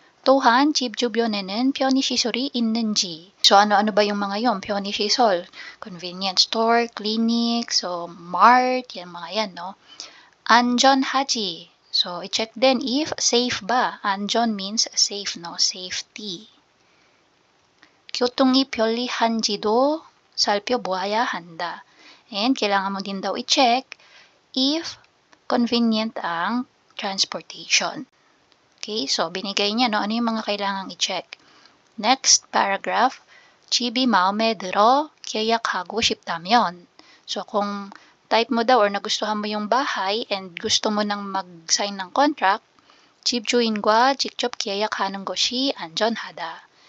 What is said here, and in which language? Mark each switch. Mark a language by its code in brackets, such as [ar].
[ko] 또한 집 주변에는 편의시설이 있는지. [tl] So, ano-ano ba yung mga yon? [en] 편의시설, convenience store, clinic, so mart, yan mga yan, no? [ko] 안전하지. [tl] So, i-check din if safe ba. [en] 안전 means safe, no? Safety. [ko] 교통이 편리한지도 살펴보아야 한다. [tl] And kailangan mo din daw i-check if convenient ang transportation. Okay, so binigay niya, no? Ano yung mga kailangang i-check? [en] Next paragraph, [ko] 집이 마음에 들어 계약하고 싶다면. [tl] So, kung type mo daw or nagustuhan mo yung bahay and gusto mo nang mag-sign ng contract, [ko] 집주인과 직접 계약하는 것이 안전하다.